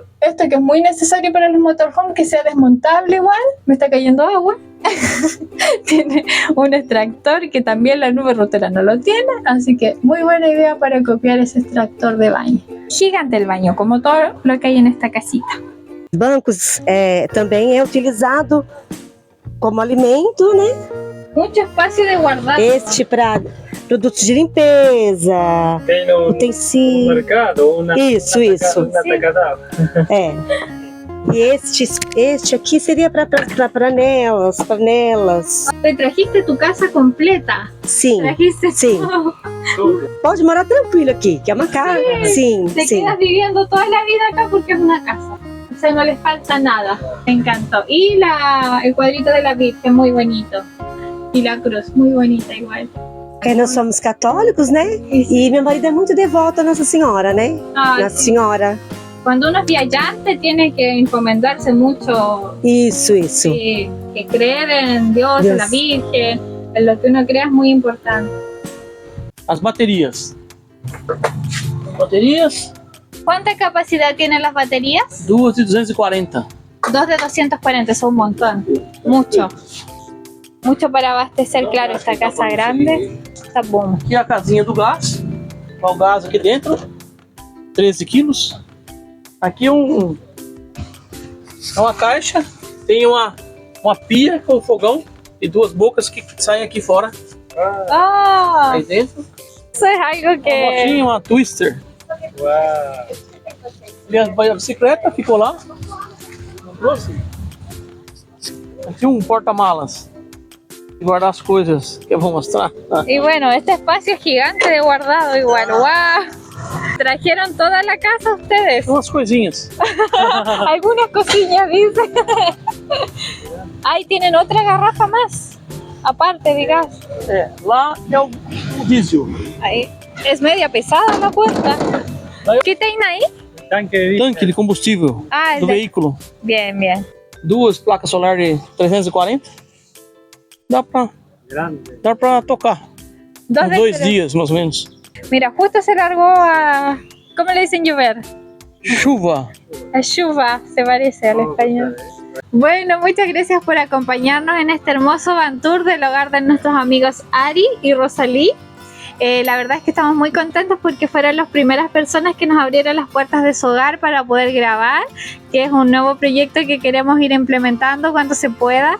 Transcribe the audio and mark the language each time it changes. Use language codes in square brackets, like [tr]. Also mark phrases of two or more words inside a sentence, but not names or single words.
[es] esto que es muy necesario para los motorhomes, que sea desmontable igual. Me está cayendo agua. Tiene un extractor que también la nube rotera no lo tiene, así que muy buena idea para copiar ese extractor de baño. Gigante el baño, como todo lo que hay en esta casita. [pt] Os bancos também é utilizado como alimento, né? [es] Mucho espacio de guardar. [pt] Este para produtos de limpeza, Tem no utensílios. [es] mercado una. [pt] Isso. [es] Una atacadão. [pt] É. E este aqui seria para panelas. [es] Te trajiste tu casa completa. [pt] Sim, [es] Trajiste [pt] sim. [es] todo. [pt] Tudo. Pode morar tranquilo aqui, que é uma casa. Sim, [es] Te [pt] sim. [es] quedas viviendo toda la vida acá porque es una casa. O sea, no les falta nada. Me encantó. Y el cuadrito de la Virgen, muy bonito. Y la cruz, muy bonita igual. [pt] Porque nós somos católicos, né? E meu marido é muito devoto a Nossa Senhora, né? [es] Ay, [pt] Nossa Senhora. [es] cuando uno es viajante tiene que encomendarse mucho, [pt] Isso. [es] que creer en Dios, en la Virgen, en lo que uno crea es muy importante. [pt] As baterias. Baterias [es] ¿Cuánta capacidad tienen las baterías? 2 de 240. 2 de 240, es un montón. Mucho. Mucho para abastecer, claro, esta casa grande. [pt] Tá bom. Aqui é a casinha do gás. Olha o gás aqui dentro. 13 quilos. Aqui é uma caixa. Tem uma pia com fogão e 2 bocas que saem aqui fora. Ah, Aí dentro. isso é algo Uma que... motinha, uma twister. Uau. E a bicicleta ficou lá. Não trouxe? Aqui um porta-malas. E guardar as coisas que eu vou mostrar. [es] Y bueno, este espacio es gigante de guardado igual. ¡Wow! ¿Trajeron toda la casa ustedes? [pt] Umas coisinhas. [es] Algunas cosillas, dice. Ahí tienen otra garrafa más, aparte de gas. [pt] É, lá é o diesel. [es] Ahí. Es media pesada la puerta. ¿Qué tienen ahí? Tanque de diésel. [pt] Tanque de combustível Ah, do [es] de- [pt] veículo. [es] Bien, bien. 2 placas solares de 340. [pt] Dá pra tocar. [es] Dos [pt] Uns [es] de [pt] 2 [es] tres. [pt] dias, mais ou menos. [es] Mira, justo se largó a... ¿Cómo le dicen llover? [pt] Chuva. A chuva, [es] se parece al español. Bueno, muchas gracias por acompañarnos en este hermoso [en] van tour [es] del hogar de nuestros amigos Ari y Rosalí. La verdad es que estamos muy contentos porque fueron las primeras personas que nos abrieron las puertas de su hogar para poder grabar, que es un nuevo proyecto que queremos ir implementando cuando se pueda.